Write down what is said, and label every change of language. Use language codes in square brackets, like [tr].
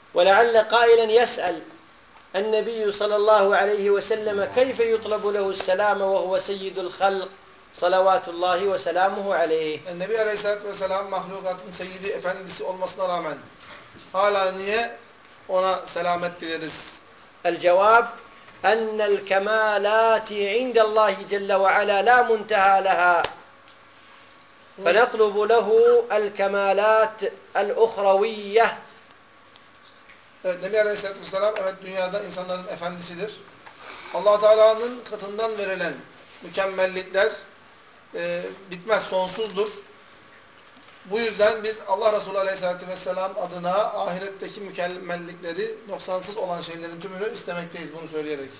[ar] وَلَعَلَّ قَائِلًا يَسْأَلُ النَّبِيُّ صَلَى اللّٰهُ عَلَيْهِ وَسَلَّمَ كَيْفَ يُطْلَبُ لَهُ السَّلَامَ وَهُوَ سَيِّدُ الْخَلْقِ صَلَوَاتُ اللّٰهِ وَسَلَامُهُ عَلَيْهِ [tr] Nebi Aleyhisselatü Vesselam mahlukatın seyyidi efendisi olmasına rağmen hala niye ona selamet dileriz? [ar] الْجَوَابُ أن الكمالات عند الله جل وعلا لا منتهى لها فنطلب له الكمالات الأخروية [tr] Nebi Aleyhisselatü Vesselam evet dünyada insanların efendisidir. Allah Teala'nın katından verilen mükemmellikler bitmez, sonsuzdur. Bu yüzden biz Allah Resulü Aleyhisselatü Vesselam adına ahiretteki mükemmellikleri, noksansız olan şeylerin tümünü istemekteyiz bunu söyleyerek.